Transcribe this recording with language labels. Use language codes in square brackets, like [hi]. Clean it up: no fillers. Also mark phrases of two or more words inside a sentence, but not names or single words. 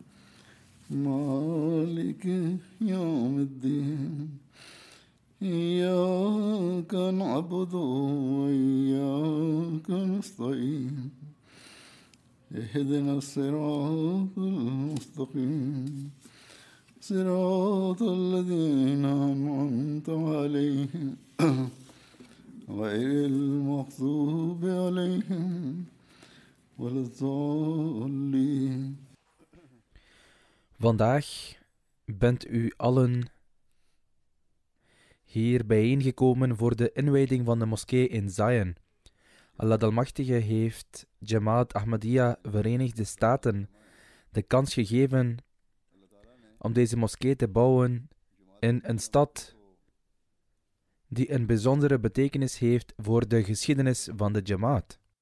[ar] مالك يوم الدين إياك نعبد وإياك نستعين اهدنا الصراط المستقيم صراط الذين أنعمت عليهم غير المغضوب عليهم ولا الضالين. [nl] Vandaag bent u allen hier bijeengekomen voor de inwijding van de moskee in Zion. Allah de Almachtige heeft Jamaat Ahmadiyya Verenigde Staten de kans gegeven om deze moskee te bouwen in een stad die een bijzondere betekenis heeft voor de geschiedenis van de Jamaat.